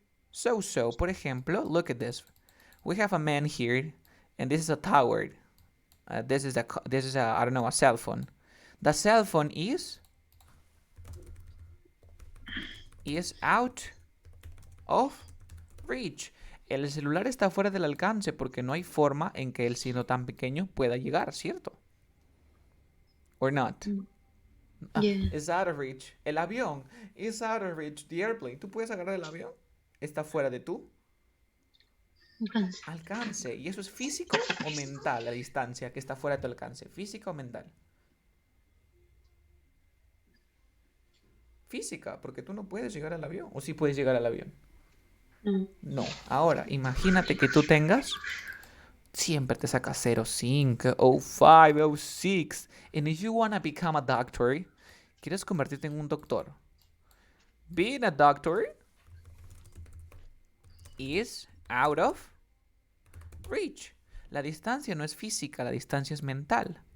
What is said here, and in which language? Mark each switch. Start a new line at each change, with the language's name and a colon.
English: So.
Spanish: Por ejemplo,
English: look at this. We have a man here, and this is a tower. This is a I don't know, a cell phone. The cell phone is out of reach.
Spanish: El celular está fuera del alcance porque no hay forma en que el siendo tan pequeño pueda llegar, ¿cierto?
English: Or not? Yeah. It's out of reach.
Spanish: El avión
English: is out of reach. The airplane.
Spanish: ¿Tú puedes agarrar el avión? Está fuera de tu alcance. ¿Y eso es físico o mental, la distancia que está fuera de tu alcance? ¿Física o mental? Física, porque tú no puedes llegar al avión. ¿O sí puedes llegar al avión? No. Ahora, imagínate que tú tengas... Siempre te sacas 05, 05, 06.
English: And if you want to become a doctor,
Spanish: quieres convertirte en un doctor.
English: Being a doctor is out of reach.
Spanish: La distancia no es física, la distancia es mental.